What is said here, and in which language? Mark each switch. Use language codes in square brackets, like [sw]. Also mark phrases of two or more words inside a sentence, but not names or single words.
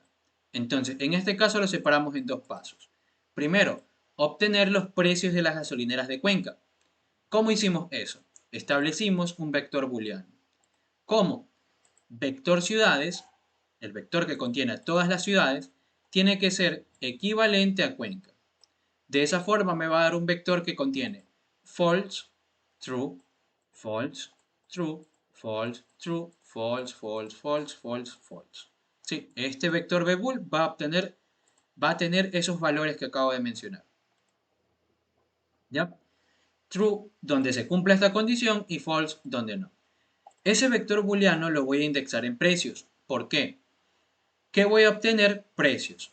[es] Entonces, en este caso lo separamos en dos pasos. Primero, obtener los precios de las gasolineras de Cuenca. ¿Cómo hicimos eso? Establecimos un vector booleano. ¿Cómo? Vector ciudades, el vector que contiene a todas las ciudades, tiene que ser equivalente a Cuenca. De esa forma me va a dar un vector que contiene [en] false, true, false, true, false, true, false, false, false, false, false. [es] Sí, este vector bbool va a tener esos valores que acabo de mencionar. ¿Ya? True donde se cumpla esta condición y false donde no. Ese vector booleano lo voy a indexar en precios. ¿Por qué? ¿Qué voy a obtener? Precios.